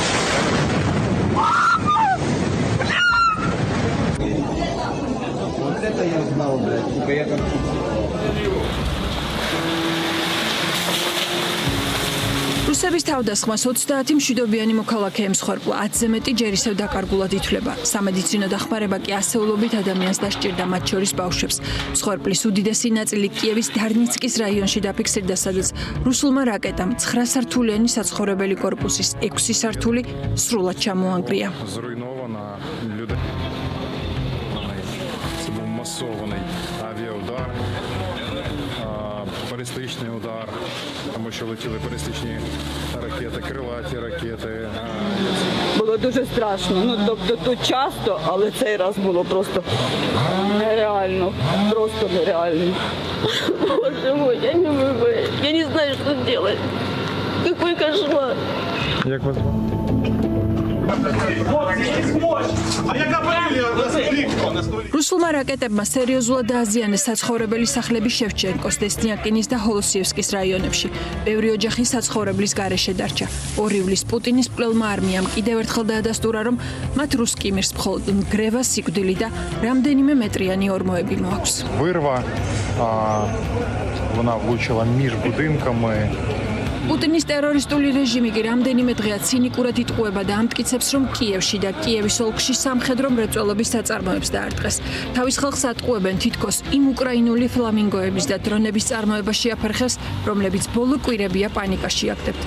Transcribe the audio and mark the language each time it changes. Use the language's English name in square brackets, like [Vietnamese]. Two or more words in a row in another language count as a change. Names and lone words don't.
[Georgian] რუსების თავდასხმას 30 მშვიდობიანი მოქალაქე ემსხვერპლა, 10-ზე მეტი ჯერ ისევ დაკარგულად ითვლება. სამედიცინო დახმარება კი ასეულობით ადამიანს დასჭირდა, მათ შორის ბავშვებს. მსხვერპლის უდიდესი ნაწილი კიევის დარნიცკის რაიონში დაფიქსირდა, სადაც რუსულმა რაკეტამ 9 სართულიანი საცხოვრებელი კორპუსის 6 სართული სრულად ჩამოანგრია. [Russian] Баллистичный удар, там еще летели [Ukrainian] баллистичні ракети, крилаті ракети. Було дуже страшно, тобто тут часто, але цей раз було просто нереально, просто нереально. [Russian] Боже мой, я не могу, я не знаю, что делать. Какой кошмар. [Ukrainian] Як вас? [Georgian] რუსულმა რაკეტებმა სერიოზულად დააზიანეს საცხოვრებელი სახლები შევჩენკოს, დესნიაკინის და ჰოლოსიევსკის რაიონებში. ბევრი ოჯახი საცხოვრებლის გარეშე დარჩა. 2 ივლისს პუტინის მკვლელმა არმიამ კიდევ ერთხელ დაადასტურა, რომ მათ რუსკი მირს მხოლოდ ნგრევა, სიკვდილი და რამდენიმე მეტრიანი ორმოები მოაქვს. [Ukrainian] Вирва, вона влучила між будинками. [Georgian] პუტინის ტერორისტული რეჟიმი კი რამდენიმე დღეა ცინიკურად იტყუება და ამტკიცებს, რომ კიევში და კიევის ოლქში სამხედრო მრეწველობის საწარმოებს დაარტყეს. თავის ხალხს ატყუებენ თითქოს იმ უკრაინული ფლამინგოების და დრონების წარმოება შეაფერხეს, რომლებიც ბოლო კვირებია პანიკაში აგდებთ.